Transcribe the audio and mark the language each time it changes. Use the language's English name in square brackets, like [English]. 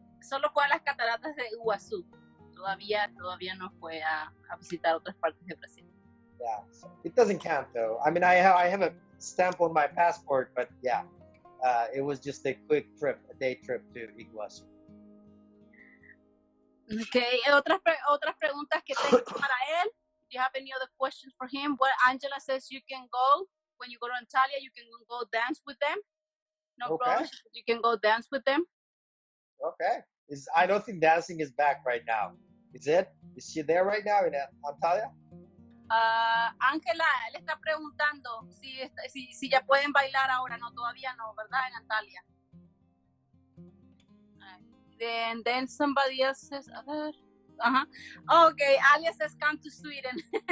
[Spanish] Solo fue a las cataratas de Iguazú. Todavía no fue a visitar otras partes de Brasil. [English] Yeah, so it doesn't count though. I mean, I have a stamp on my passport, but yeah, it was just a quick trip, a day trip to Iguazu. [Spanish] Okay, otras preguntas que tengo para él. [English] Do you have any other questions for him? Well, Angela says you can go, when you go to Antalya, you can go dance with them. No problem, you can go dance with them. Okay. I don't think dancing is back right now. Is it? Is she there right now in Antalya? [Spanish] Ángela, él está preguntando si ya pueden bailar ahora. No, todavía no, ¿verdad? En Antalya. [English] Then somebody else says, okay, Alia says come to Sweden.